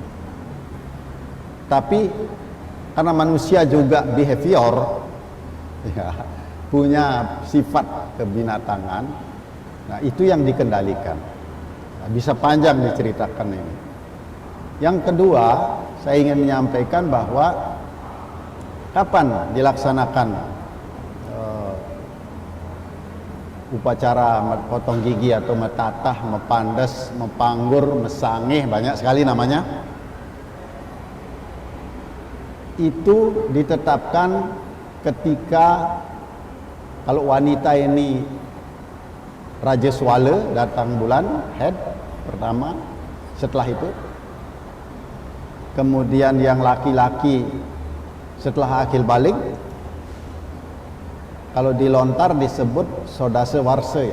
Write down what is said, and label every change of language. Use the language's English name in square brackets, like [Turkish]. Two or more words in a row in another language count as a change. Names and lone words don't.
[Indonesian] Tapi karena manusia juga behavior, ya, punya sifat kebinatangan, nah itu yang dikendalikan. Nah, bisa panjang diceritakan ini. Yang kedua, saya ingin menyampaikan bahwa kapan dilaksanakan upacara potong gigi atau metatah, mepandes, mepanggur, mesangih, banyak sekali namanya. Itu ditetapkan ketika kalau wanita ini Raja Swala datang bulan head pertama, setelah itu kemudian yang laki-laki setelah akil balik, kalau di lontar disebut Sodase Warsa, ya.